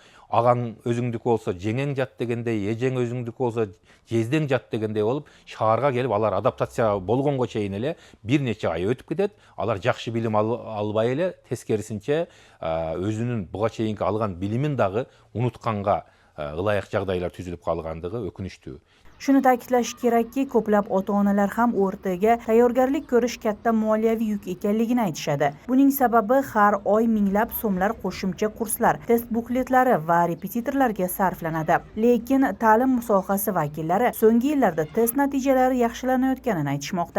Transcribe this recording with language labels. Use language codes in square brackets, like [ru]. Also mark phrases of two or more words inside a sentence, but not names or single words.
[ky] Аган өзүңдүкү болсо жеңең жат дегендей, эжең өзүңдүкү болсо жездең жат дегендей болуп, шаарга келип алар адаптация болгонго чейин эле бир нече ай өтүп кетет. Алар жакшы билим албай эле, тескерисинче өзүнүн буга чейинки алган билимин дагы унутканга ылайык жагдайлар түзүлүп калгандыгы өкүнүчтүү. [uz] Shuni ta'kidlash kerakki, ko'plab ota-onalar ham o'rtaga tayyorgarlik ko'rish katta moliyaviy yuk ekanligini aytishadi. Buning sababi har oy minglab so'mlar qo'shimcha kurslar, test bukletlari va repetitorlarga sarflanadi. Lekin ta'lim sohasi vakillari so'nggi yillarda test natijalari yaxshilanayotganini aytishmoqda.